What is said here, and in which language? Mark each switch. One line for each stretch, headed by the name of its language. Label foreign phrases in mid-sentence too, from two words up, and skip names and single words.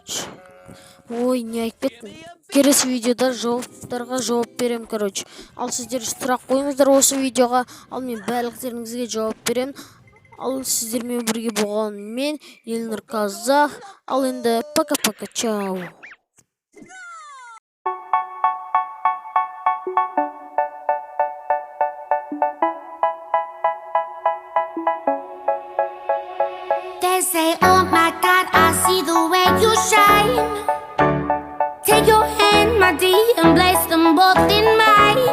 Kazakh: Ой, не айтып кеттім. Келесі видеода жауаптарға жауап берем, короче. Ал сіздер сұрақ қойыңыздар осы видеоға, ал мен барлықтеріңізге жауап берем. Ал сіздермен бірге болған мен қазақ. Ал енді
Russian: пока-пока, чау.
English: They say, oh my God, I see the way you shine. Take your hand, my dear, and place them both in mine.